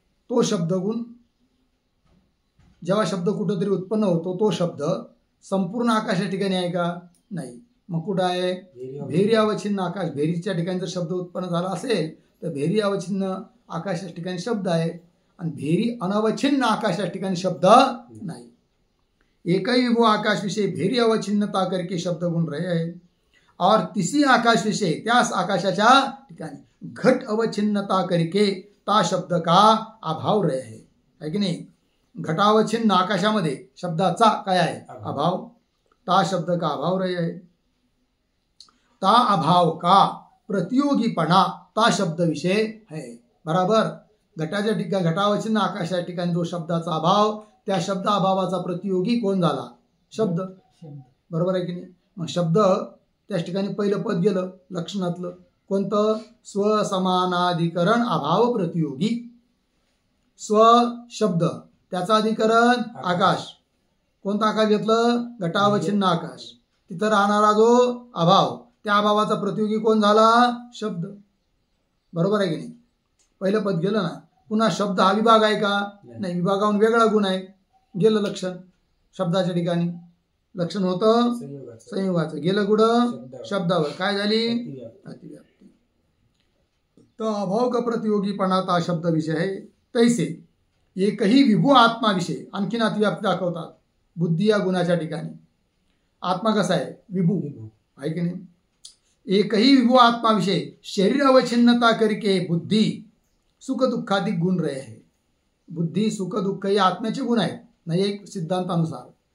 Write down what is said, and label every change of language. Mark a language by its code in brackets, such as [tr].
[mr] तो शब्दगुण जेव्हा शब्द कुठंतरी उत्पन्न होतो, तो शब्द संपूर्ण आकाशाच्या ठिकाणी आहे का? नाही. मग कुठं आहे? भेरी अवच्छिन्न आकाश. भेरीच्या ठिकाणी जर शब्द उत्पन्न झाला असेल तर भेरी अवच्छिन्न आकाशाच्या ठिकाणी शब्द आहे, आणि भेरी अनवच्छिन्न आकाशाच्या ठिकाणी शब्द नाही. [hi] एकही विभू आकाश विषय भेरी अवच्छिन्नता करके शब्द गुण रहे है. और तिसी आकाश विषय [mr] त्यास आकाशाच्या ठिकाणी [hi] घट अवच्छिन्नता करके ता शब्द का अभाव रहे है की नाही? [mr] घटावच्छिन्न आकाशामध्ये शब्दाचा काय आहे? [hi] अभाव. ता शब्द का अभाव रहे है. ता अभाव का प्रतियोगीपणा ता शब्द विषय है. बराबर. [mr] घटाच्या ठिकाणी घटावच्छिन्न आकाशाच्या ठिकाणी जो शब्दाचा अभाव, त्या शब्द अभावाचा प्रतियोगी कोण झाला? शब्द. बरोबर आहे की नाही? मग शब्द त्याच ठिकाणी पहिलं पद गेलं लक्षणातलं कोणतं? स्वसमानाधिकरण अभाव प्रतियोगी. स्व शब्द त्याचा अधिकरण आकाश. कोणता आकाश घेतलं? घटावच्छिन्न आकाश. तिथं राहणारा जो अभाव, त्या अभावाचा प्रतियोगी कोण झाला? शब्द. बरोबर आहे की नाही? पहिलं पद गेलं ना. पुन्हा शब्द हा विभाग आहे का? नाही. विभागाहून वेगळा गुण आहे. गेलं लक्षण शब्दाच्या ठिकाणी. लक्षण होतं संयोगाचं. गेलं कुठं? शब्दावर. काय झाली? अतिव्याप्ती. [hi] तर अभाव का प्रतियोगीपणा ता शब्द विषय आहे. तैसे एकही विभू आत्मा विषय. [mr] आणखीन अतिव्याप्ती दाखवतात बुद्धी या गुणाच्या ठिकाणी. आत्मा कसा आहे? विभू आहे की नाही? [hi] एकही विभू आत्मा विषय शरीर अवच्छिन्नता करके बुद्धी सुख दुःखाधिक गुण रहे है. [mr] बुद्धी सुख दुःख हे आत्म्याचे गुण आहेत नाही एक सिद्धांतानुसार.